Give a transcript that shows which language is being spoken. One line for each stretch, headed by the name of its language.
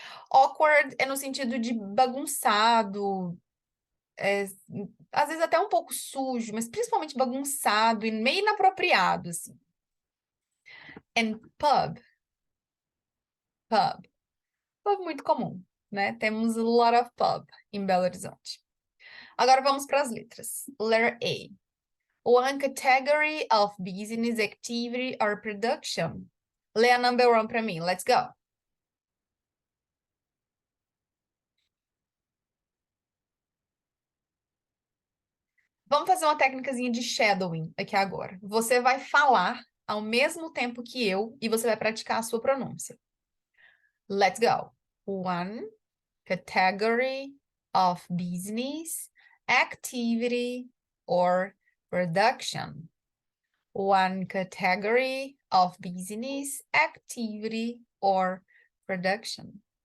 Portuguese: Awkward é no sentido de bagunçado, às vezes até um pouco sujo, mas principalmente bagunçado e meio inapropriado, assim.
English: And pub. Pub.
Portuguese: Pub muito comum, né? Temos
English: a lot of pub
Portuguese: em Belo Horizonte. Agora vamos para as letras.
English: Letter A. One category of business activity or production.
Portuguese: Lê a number 1 para mim.
English: Let's go.
Portuguese: Vamos fazer uma técnicazinha de shadowing aqui agora. Você vai falar ao mesmo tempo que eu e você vai praticar a sua pronúncia.
English: Let's go. One category of business, activity, or production. One category of business, activity, or production.